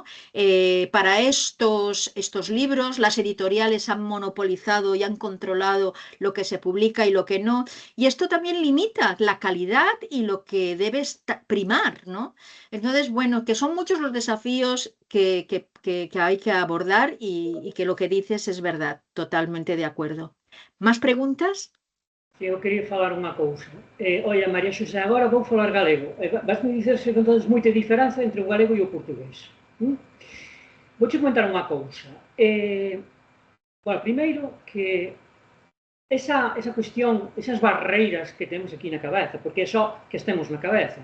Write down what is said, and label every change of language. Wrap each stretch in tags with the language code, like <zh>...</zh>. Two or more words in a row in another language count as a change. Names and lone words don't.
<es>Para estos libros, las editoriales han monopolizado y han controlado lo que se publica y lo que no, y esto también limita la calidad y lo que debe primar, ¿no? Entonces, bueno, que son muchos los desafíos que hay que abordar y que lo que dices es verdad, totalmente de acuerdo. ¿Más preguntas?</es> <gl>Eu quería falar unha cousa. Oia, María Xosé, agora vou falar galego. Vas-me dizer se non tedes moita diferenza entre o galego e o portugués. Vouche comentar unha cousa. Bueno, primeiro que esa cuestión, esas barreiras que temos aquí na cabeza, porque é só que estemos na cabeza.</gl>